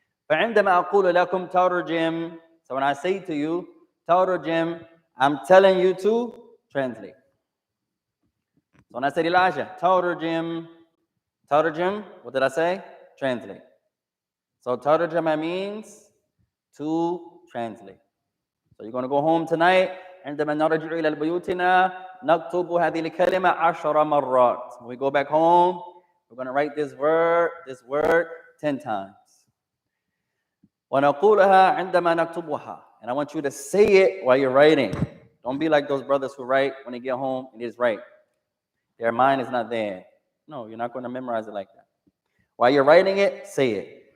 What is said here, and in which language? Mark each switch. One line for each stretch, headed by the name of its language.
Arabic: فعندما أقول لكم ترجم,
English: so when I say to you ترجم, I'm telling you to translate. So when I said Elijah, ترجم, what did I say? Translate. So ترجمة means to translate. So you're going to go home tonight.
Arabic: عندما نرجع إلى بيوتنا نكتب هذه الكلمة 10 مرات.
English: When we go back home, we're going to write this word 10 times.
Arabic: ونقولها عندما نكتبها.
English: And I want you to say it while you're writing. Don't be like those brothers who write when they get home and it's right. Their mind is not there. No, you're not going to memorize it like that. While you're writing it, say it.